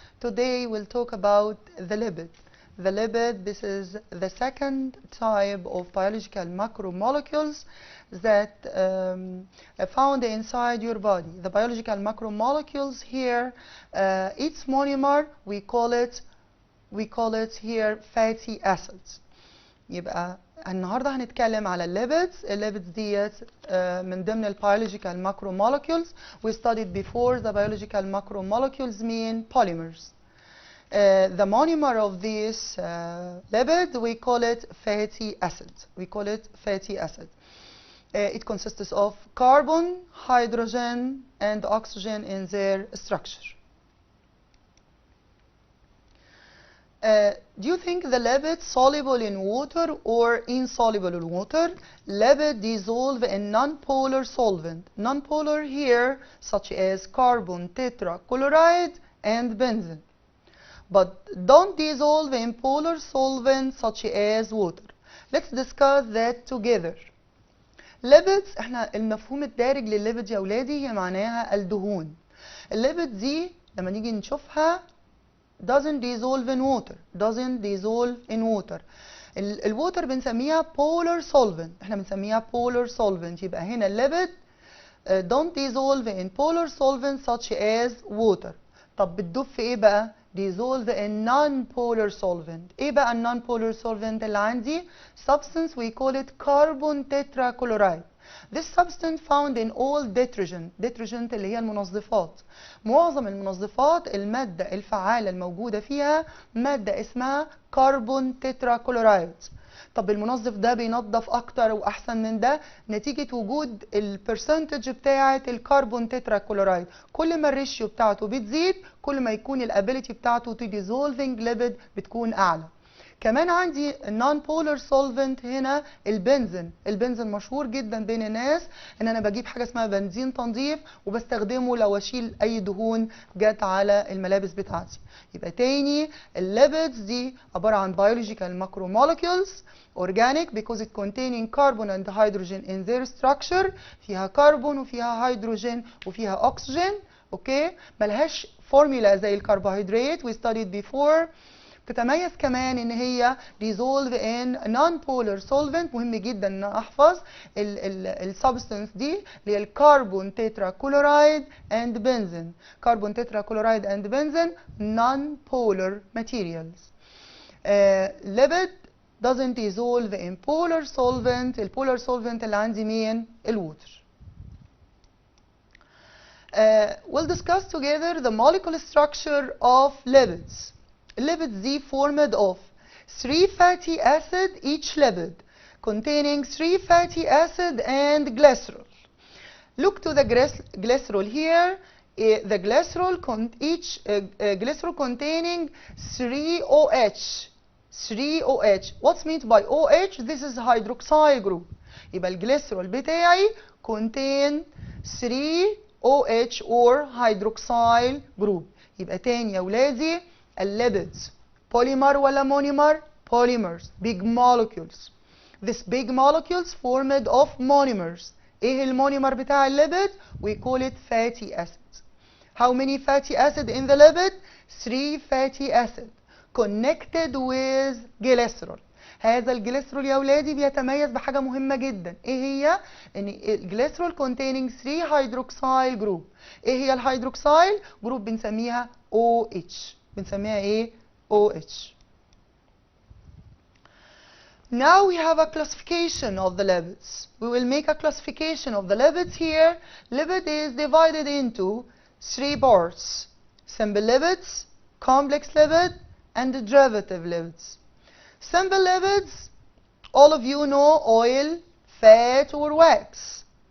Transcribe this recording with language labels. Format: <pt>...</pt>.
<en>Today we'll talk about the lipid. The lipid, this is the second type of biological macromolecules that found inside your body. The biological macromolecules here, its monomer, we call it here fatty acids.</en> <ar>يبقى النهارده هنتكلم على الليبيدز. الليبيدز ديت من ضمن البيولوجيكال macromolecules.</ar> <en>We studied before the biological macromolecules mean polymers. The monomer of this lipid, we call it fatty acid. It consists of carbon, hydrogen, and oxygen in their structure. Do you think the lipid soluble in water or insoluble in water? Lipid dissolve in non-polar solvent. Non-polar here, such as carbon tetrachloride and benzene. But don't dissolve in polar solvents such as water. Let's discuss that together.</en> <ar>Lipids، احنا المفهوم الدارج للليبيد يا اولادي هي معناها الدهون. الليبيد دي لما نيجي نشوفها</ar> <en>doesn't dissolve in water.</en> <ar>الووتر بنسميها polar solvent. احنا بنسميها polar solvent. يبقى هنا الليبيد</ar> <en>don't dissolve in polar solvents such as water.</en> <ar>طب بتدوب في ايه بقى؟</ar> <en>dissolve in non-polar solvent.</en> <ar>ايه بقى non-polar solvent اللي عندي؟</ar> <en>substance we call it carbon tetrachloride. This substance found in all detergent</en> <ar>اللي هي المنظفات. معظم المنظفات المادة الفعالة الموجودة فيها مادة اسمها كربون تتراكلورايد. طب المنظف ده بينظف اكتر واحسن من ده نتيجة وجود البرسنتج بتاعة الكربون تتراكلورايد. كل ما الريشيو بتاعته بتزيد كل ما يكون الابيليتي بتاعته تو ديزولفينج ليبيد بتكون اعلى. كمان عندي non polar solvent هنا البنزين. البنزين مشهور جدا بين الناس ان انا بجيب حاجه اسمها بنزين تنظيف وبستخدمه لو اشيل اي دهون جت على الملابس بتاعتي. يبقى تاني الليبيدز دي عباره عن</ar> <en>biological macromolecules organic because it containing carbon and hydrogen in their structure.</en> <ar>فيها كربون وفيها هيدروجين وفيها اوكسجين. اوكي، ملهاش فورمولا زي الكربوهيدرات</ar> <en>we studied before.</en> <ar>تتميز كمان ان هي</ar> <en>dissolve in non-polar solvent.</en> <ar>مهم جدا ان احفظ السبستانس دي اللي هي الكربون تتراكلورايد and benzene.</ar> <en>Carbon tetrachloride and benzene non-polar materials. lipid doesn't dissolve in polar solvent.</en> <ar>البولار solvent اللي عندي مين؟ الووتر.</ar> <en>We'll discuss together the molecular structure of lipids. Lipids Z formed of 3 fatty acid each lipid containing 3 fatty acid and glycerol. Look to the glycerol here. The glycerol glycerol containing 3 OH. What's meant by OH? This is hydroxyl group.</en> <ar>يبقى الجليسرول بتاعي</ar> <en>contain 3 OH or hydroxyl group.</en> <ar>يبقى تاني يا ولادي الليبيدز polymer ولا monomer؟</ar> <en>polymers, big molecules. This big molecules formed of monomers.</en> <ar>ايه المونيمر بتاع الليبيد؟</ar> <en>we call it fatty acids. How many fatty acid in the lipid? 3 fatty acid connected with glycerol.</en> <ar>هذا الجليسرول يا اولادي بيتميز بحاجه مهمه جدا. ايه هي؟ ان الجليسرول</ar> <en>containing 3 hydroxyl group.</en> <ar>ايه هي الهيدروكسيل جروب؟ بنسميها OH. بنسميها ايه؟ OH.</ar> <en>Now we have a classification of the lipids. We will make a classification of the lipids here. Lipid is divided into 3 parts: simple lipids, complex lipid, and derivative lipids. Simple lipids, all of you know: oil, fat, or wax.</en>